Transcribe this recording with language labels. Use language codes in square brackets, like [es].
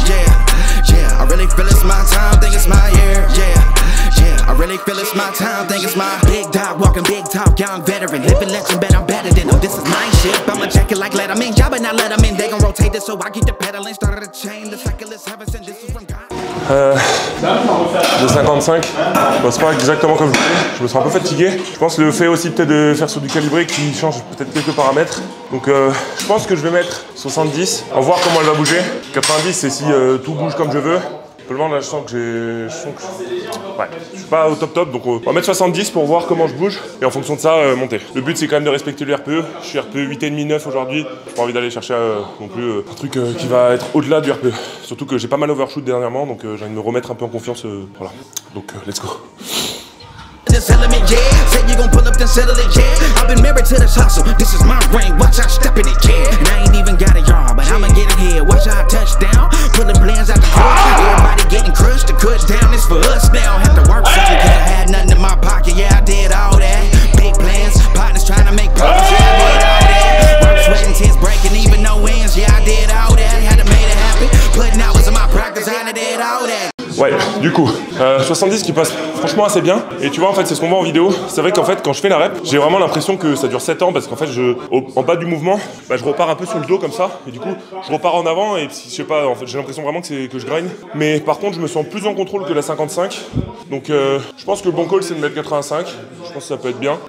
[en] Yeah, I really feel it's my time, think it's my year. Yeah, I really feel it's my time, think it's my big dog, walking big talk, young veteran, living legend, bet I'm better than them. This is my shit, I'ma check it like Letterman. Y'all better not let them in, they gon' rotate this, so I keep the pedaling, started a chain, the cycle is heaven, and this is from God. [fr] De 55, bon, c'est pas exactement comme je voulais, je me sens un peu fatigué. Je pense le fait aussi peut-être de faire sur du calibré qui change peut-être quelques paramètres. Donc je pense que je vais mettre 70, on va voir comment elle va bouger. 90 c'est si tout bouge comme je veux. Simplement là je sens que ouais, je suis pas au top donc on va mettre 70 pour voir comment je bouge et en fonction de ça monter. Le but c'est quand même de respecter le RPE. Je suis RPE 8,5 9 aujourd'hui. J'ai pas envie d'aller chercher non plus un truc qui va être au-delà du RPE. Surtout que j'ai pas mal overshoot dernièrement donc j'ai envie de me remettre un peu en confiance. Voilà. Donc [en] let's go. This element, yeah. Say you gon' pull up, then settle it, yeah. I've been married to this hustle. This is my ring. Watch out, step in it, yeah. And I ain't even got a yard, but I'ma get it here. Watch out, touchdown. Pulling plans out the court. Everybody getting crushed. The cut down is for us now. Have to work something, cause I had nothing in my pocket. Yeah, I did all that. Big plans, partners trying to make profits. Yeah, I did all that. Work, sweat, and tears breaking, even no wins. Yeah, I did all that. Had to make it happen. Putting hours in my practice, I did all that. [fr] Ouais, du coup, 70 qui passe franchement assez bien. Et tu vois, en fait, c'est ce qu'on voit en vidéo. C'est vrai qu'en fait, quand je fais la rep, j'ai vraiment l'impression que ça dure 7 ans parce qu'en fait, en bas du mouvement, bah, je repars un peu sur le dos comme ça. Et du coup, je repars en avant et je sais pas, en fait, j'ai l'impression vraiment que je grind. Mais par contre, je me sens plus en contrôle que la 55. Donc, je pense que le bon call, c'est de mettre 85. Je pense que ça peut être bien.